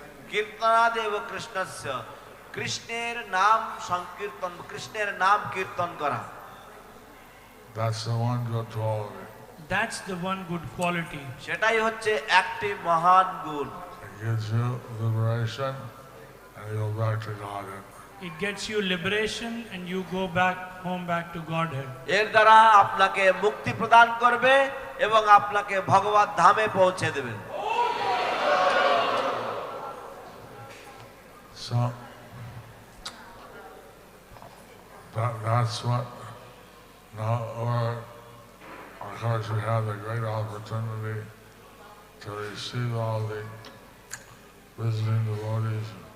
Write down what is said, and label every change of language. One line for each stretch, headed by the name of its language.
Bangla: কীর্তনাদেব কৃষ্ণস্য, কৃষ্ণের নাম সংকীর্তন, কৃষ্ণের নাম কীর্তন করা।
English: That's the one good quality. That's the one good quality.
Bangla: সেটাই হচ্ছে একটি মহান গুণ।
English: It gives you liberation and you go back to Godhead. It gets you liberation and you go back home, back to Godhead.
Bangla: এর দ্বারা আপনাকে মুক্তি প্রদান করবে এবং আপনাকে ভগবত ধামে পৌঁছে দেবে।
English: So that's what now of course we have the great opportunity to receive all the visiting devotees